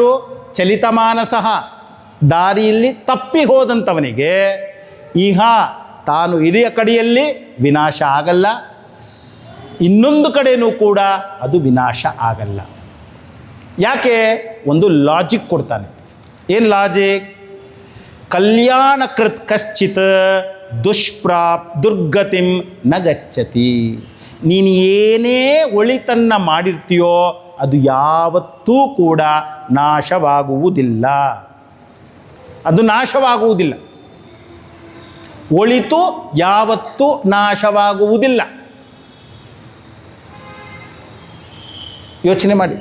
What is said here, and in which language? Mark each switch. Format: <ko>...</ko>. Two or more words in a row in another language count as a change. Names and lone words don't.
<kn>ಚಲಿತ ಮಾನಸಃ, ದಾರಿಯಲ್ಲಿ ತಪ್ಪಿ ಹೋದಂಥವನಿಗೆ ಇಹ ತಾನು ಹಿರಿಯ ಕಡೆಯಲ್ಲಿ ವಿನಾಶ ಆಗಲ್ಲ, ಇನ್ನೊಂದು ಕಡೆಯೂ ಕೂಡ ಅದು ವಿನಾಶ ಆಗಲ್ಲ. ಯಾಕೆ? ಒಂದು ಲಾಜಿಕ್ ಕೊಡ್ತಾನೆ. ಏನು ಲಾಜಿಕ್?</kn> <sa>ಕಲ್ಯಾಣಕೃತ್ ಕಶ್ಚಿತ್ ದುರ್ಗತಿಂ ನ ಗಚ್ಚತಿ.</sa> <kn>ನೀನು ಏನೇ ಒಳಿತನ್ನು ಮಾಡಿರ್ತೀಯೋ ಅದು ಯಾವತ್ತೂ ಕೂಡ ನಾಶವಾಗುವುದಿಲ್ಲ. ಅದು ನಾಶವಾಗುವುದಿಲ್ಲ. ಒಳಿತು ಯಾವತ್ತೂ ನಾಶವಾಗುವುದಿಲ್ಲ. ಯೋಚನೆ ಮಾಡಿ.</kn>